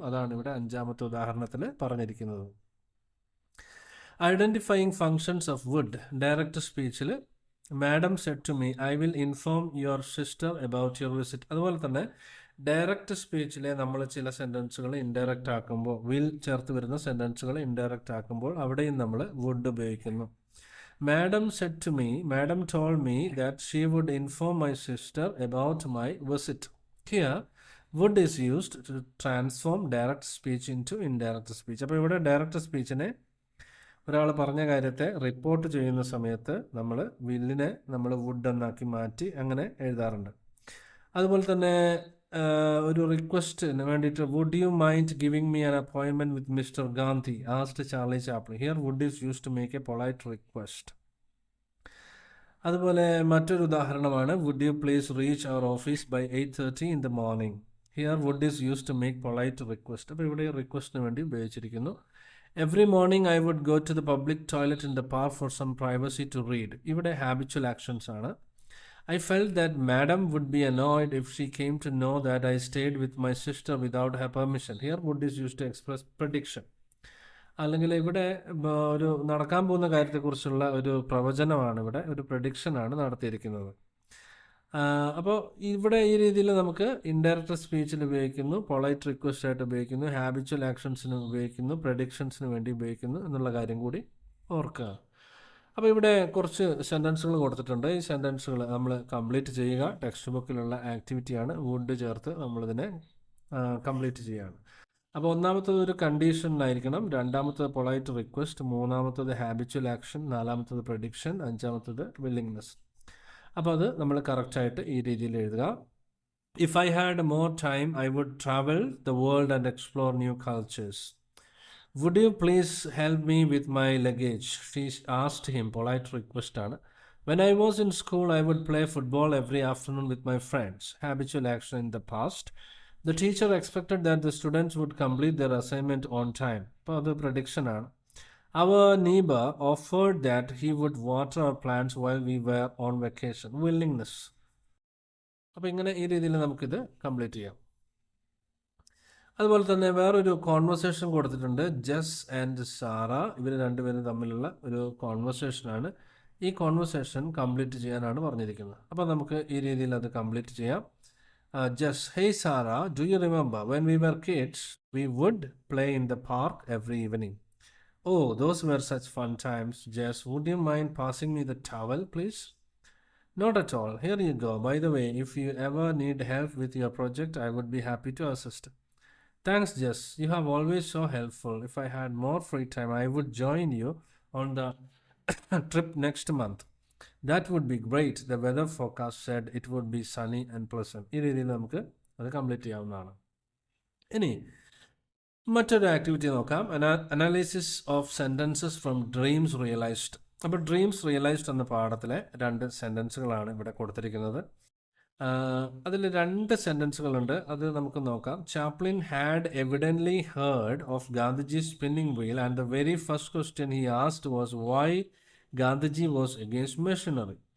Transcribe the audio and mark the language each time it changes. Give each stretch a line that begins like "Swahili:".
Malayalam: അതാണ് ഇവിടെ അഞ്ചാമത്തെ ഉദാഹരണത്തിൽ പറഞ്ഞിരിക്കുന്നത്.
English: Identifying functions of would. Direct സ്പീച്ചിൽ madam said to me I will inform your sister about your visit.
Malayalam: അതുപോലെ തന്നെ ഡയറക്റ്റ് സ്പീച്ചിലെ നമ്മൾ ചില സെൻറ്റൻസുകൾ ഇൻഡയറക്റ്റ് ആക്കുമ്പോൾ, വിൽ ചേർത്ത് വരുന്ന സെൻറ്റൻസുകൾ ഇൻഡയറക്റ്റ് ആക്കുമ്പോൾ അവിടെയും നമ്മൾ വുഡ് ഉപയോഗിക്കുന്നു.
English: Madam said to me, Madam told me that she would inform my sister about my visit. Here, would is used to transform direct speech into indirect speech.
Malayalam: അപ്പോൾ ഇവിടെ direct സ്പീച്ചിനെ, ഒരാൾ പറഞ്ഞ കാര്യത്തെ റിപ്പോർട്ട് ചെയ്യുന്ന സമയത്ത് നമ്മൾ വില്ലിനെ നമ്മൾ വുഡ് എന്നാക്കി മാറ്റി അങ്ങനെ എഴുതാറുണ്ട്. അതുപോലെ തന്നെ ഒരു റിക്വസ്റ്റിന് വേണ്ടിയിട്ട്
English: Would you mind giving me an appointment with Mr Gandhi asked Charlie Chaplin. Here would is use to make a polite request.
Malayalam: അതുപോലെ മറ്റൊരു ഉദാഹരണമാണ്
English: Would you please reach our office by 8:30 in the morning. Here would is use to make polite request.
Malayalam: അപ്പോൾ ഇവിടെ റിക്വസ്റ്റിന് വേണ്ടി ഉപയോഗിച്ചിരിക്കുന്നു.
English: Every morning I would go to the public toilet in the park for some privacy to read.
Malayalam: ഇവിടെ habitual actions ആണ്.
English: I felt that Madam would be annoyed if she came to know that I stayed with my sister without her permission. Here would is used to express prediction.
Malayalam: അല്ലെങ്കിൽ ഇവിടെ ഒരു നടക്കാൻ പോകുന്ന കാര്യത്തെക്കുറിച്ചുള്ള ഒരു പ്രവചനമാണ്, ഇവിടെ ഒരു പ്രഡിക്ഷനാണ് നടത്തിയിരിക്കുന്നത്. അപ്പോൾ ഇവിടെ ഈ രീതിയിൽ നമുക്ക് ഇൻഡയറക്റ്റ് സ്പീച്ചിൽ ഉപയോഗിക്കുന്നു, പൊളൈറ്റ് റിക്വസ്റ്റ് ആയിട്ട് ഉപയോഗിക്കുന്നു, ഹാബിച്വൽ ആക്ഷൻസിന് ഉപയോഗിക്കുന്നു, പ്രഡിക്ഷൻസിന് വേണ്ടി ഉപയോഗിക്കുന്നു എന്നുള്ള കാര്യം കൂടി ഓർക്കുക. അപ്പോൾ ഇവിടെ കുറച്ച് സെൻറ്റൻസുകൾ കൊടുത്തിട്ടുണ്ട്. ഈ സെൻറ്റൻസുകൾ നമ്മൾ കംപ്ലീറ്റ് ചെയ്യുക. ടെക്സ്റ്റ് ബുക്കിലുള്ള ആക്ടിവിറ്റിയാണ്. വുഡ് ചേർത്ത് നമ്മളിതിനെ കംപ്ലീറ്റ് ചെയ്യുകയാണ്. അപ്പോൾ ഒന്നാമത്തത് ഒരു കണ്ടീഷനിലായിരിക്കണം, രണ്ടാമത്തത് പൊളൈറ്റ് റിക്വസ്റ്റ്, മൂന്നാമത്തത് ഹാബിച്വൽ ആക്ഷൻ, നാലാമത്തത് പ്രഡിക്ഷൻ, അഞ്ചാമത്തത് വില്ലിങ്നെസ്. അപ്പോൾ അത് നമ്മൾ കറക്റ്റായിട്ട് ഈ രീതിയിൽ എഴുതുക.
English: If I had more time, I would travel the world and explore new cultures. Would you please help me with my luggage? She asked him. Polite request ആണ്. When I was in school, I would play football every afternoon with my friends. Habitual action in the past. The teacher expected that the students would complete their assignment on time.
Malayalam: അപ്പോൾ അത് prediction ആണ്.
English: Our neighbor offered that he would water our plants while we were on vacation. Willingness.
Malayalam: അപ്പോൾ ഇങ്ങനെ ഈ രീതിയിൽ നമുക്കിത് complete ചെയ്യാം. അതുപോലെ തന്നെ വേറൊരു കോൺവെർസേഷൻ കൊടുത്തിട്ടുണ്ട്. ജസ് ആൻഡ് സാറ, ഇവർ രണ്ടുപേരും തമ്മിലുള്ള ഒരു കോൺവെർസേഷനാണ്. ഈ കോൺവെർസേഷൻ കംപ്ലീറ്റ് ചെയ്യാനാണ് പറഞ്ഞിരിക്കുന്നത്. അപ്പോൾ നമുക്ക് ഈ രീതിയിൽ അത് കംപ്ലീറ്റ് ചെയ്യാം.
English: Jess, hey Sara, do you remember when we were kids we would play in the park every evening? Oh, those were such fun times. Jess, would you mind passing me the towel please? Not at all. Here you go. By the way, if you ever need help with your project, I would be happy to assist. Thanks, Jess. You have always so helpful. If I had more free time, I would join you on the trip next month. That would be great. The weather forecast said it would be sunny and pleasant.
Malayalam: ഈ രീതിയിൽ നമുക്ക് അത് complete ചെയ്യാവുന്നതാണ്. ഇനി മറ്റൊരു activity നോക്കാം.
English: Analysis of sentences from dreams realised.
Malayalam: അപ്പോൾ dreams realised എന്ന പാഠത്തിലെ 2 സെൻറ്റൻസുകളാണ് ഇവിടെ കൊടുത്തിരിക്കുന്നത്. അതിൽ 2 സെൻറ്റൻസുകളുണ്ട്, അത് നമുക്ക് നോക്കാം.
English: Chaplin had evidently heard of Gandhiji spinning wheel and the very first question he asked was why Gandhiji was against machinery.